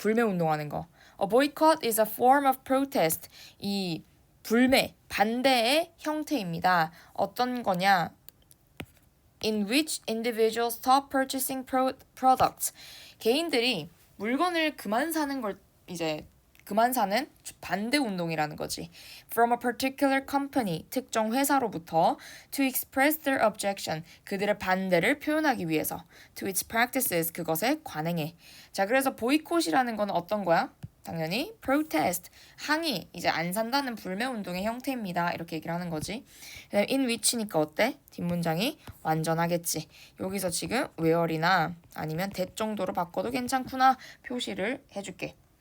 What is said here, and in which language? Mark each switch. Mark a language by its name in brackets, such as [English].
[Korean] 불매 운동하는 거 [English] a boycott is a form of protest [Korean] 이 불매 반대의 형태입니다. 어떤 거냐 [English] in which individuals stop purchasing products [Korean] 개인들이 물건을 그만 사는 걸 이제 그만 사는 반대 운동이라는 거지. [English] From a particular company, [Korean] 특정 회사로부터 [English] to express their objection, [Korean] 그들의 반대를 표현하기 위해서 [English] to its practices, [Korean] 그것에 관행해. 자, 그래서 보이콧이라는 건 어떤 거야? 당연히 protest, 항의, 이제 안 산다는 불매 운동의 형태입니다. 이렇게 얘기를 하는 거지. in which니까 어때? 뒷문장이 완전하겠지. 여기서 지금 where이나 아니면 that 정도로 바꿔도 괜찮구나 표시를 해줄게.